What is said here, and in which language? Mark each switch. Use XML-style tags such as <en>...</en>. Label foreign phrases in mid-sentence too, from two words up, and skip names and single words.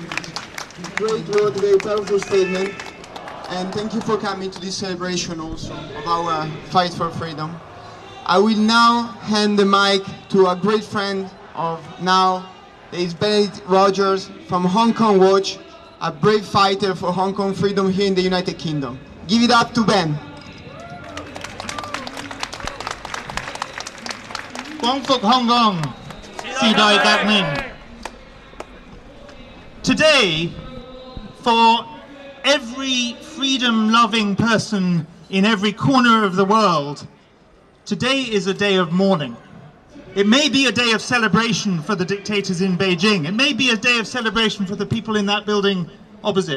<en>Great word, very powerful statement. And thank you for coming to this celebration also of our fight for freedom. I will now hand the mic to a great friend of now, there is Benedict Rogers from Hong Kong Watch, a brave fighter for Hong Kong freedom here in the United Kingdom. Give it up to Ben.</en> <yue>光復香港，時代革命。</yue> <en>Today, for every freedom-loving person in every corner of the world, today is a day of mourning. It may be a day of celebration for the dictators in Beijing. It may be a day of celebration for the people in that building opposite.</en>